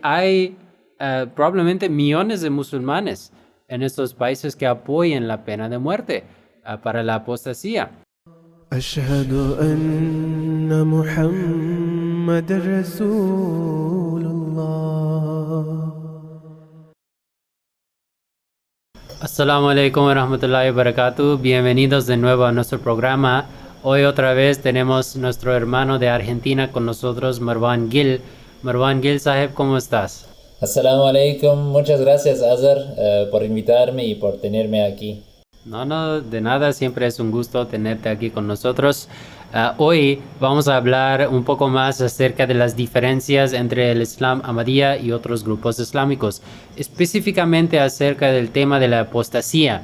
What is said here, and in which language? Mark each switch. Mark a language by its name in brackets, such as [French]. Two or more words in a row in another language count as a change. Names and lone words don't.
[Spanish] hay probablemente millones de musulmanes en estos países que apoyen la pena de muerte para la apostasía. [Arabic] أشهد أن محمد رسول الله. السلام عليكم ورحمة الله وبركاته. [Spanish] Bienvenidos de nuevo a nuestro programa. Hoy otra vez tenemos nuestro hermano de Argentina con nosotros, Marwan Gil. Marwan Gil Saheb, ¿cómo estás? [Arabic] السلام عليكم, [Spanish] muchas gracias Azar por invitarme y por tenerme aquí. No, de nada, siempre es un gusto tenerte aquí con nosotros. Hoy vamos a hablar un poco más acerca de las diferencias entre el Islam Ahmadiyya y otros grupos islámicos, específicamente acerca del tema de la apostasía.